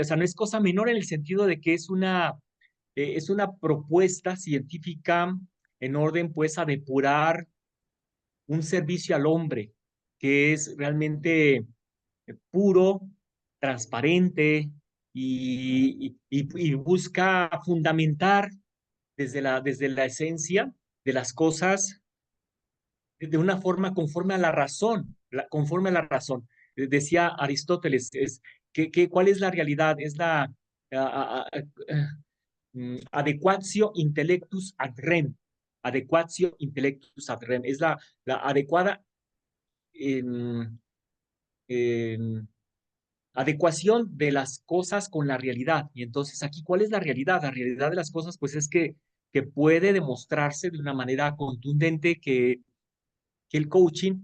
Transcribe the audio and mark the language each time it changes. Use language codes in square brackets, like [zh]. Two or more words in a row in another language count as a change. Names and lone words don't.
[es] O sea, no es cosa menor en el sentido de que es una propuesta científica en orden, pues, a depurar un servicio al hombre que es realmente puro, transparente y busca fundamentar desde la esencia de las cosas de una forma conforme a la razón, conforme a la razón. decía Aristóteles, ¿cuál es la realidad? Es la [la] adequatio intellectus ad rem. Adequatio intellectus ad rem. [es] Es la adecuada em, adecuación de las cosas con la realidad. Y entonces aquí, ¿cuál es la realidad? La realidad de las cosas, pues es que puede demostrarse de una manera contundente que el coaching